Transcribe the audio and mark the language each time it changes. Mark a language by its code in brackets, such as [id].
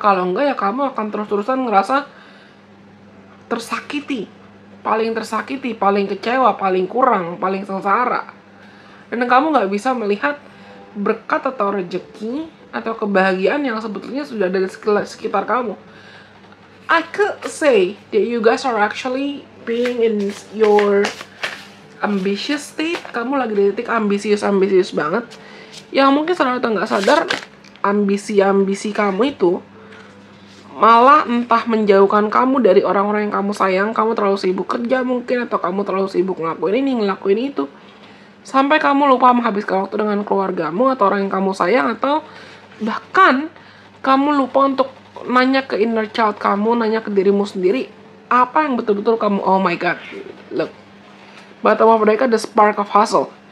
[id] Kalau enggak ya kamu akan terus-terusan ngerasa tersakiti, paling kecewa, paling kurang, paling sengsara. Dan kamu nggak bisa melihat berkat atau rezeki atau kebahagiaan yang sebetulnya sudah ada di sekitar kamu. [en] I could say that you guys are actually being in your ambitious state. [id] Kamu lagi di titik ambisius banget, yang mungkin sadar atau nggak sadar, ambisi kamu itu malah entah menjauhkan kamu dari orang-orang yang kamu sayang. Kamu terlalu sibuk kerja mungkin, atau kamu terlalu sibuk ngelakuin ini, ngelakuin itu, sampai kamu lupa menghabiskan waktu dengan keluargamu atau orang yang kamu sayang, atau bahkan kamu lupa untuk nanya ke inner child kamu, nanya ke dirimu sendiri, apa yang betul-betul kamu, [en] oh my god, look, bottom of mereka the spark of hustle.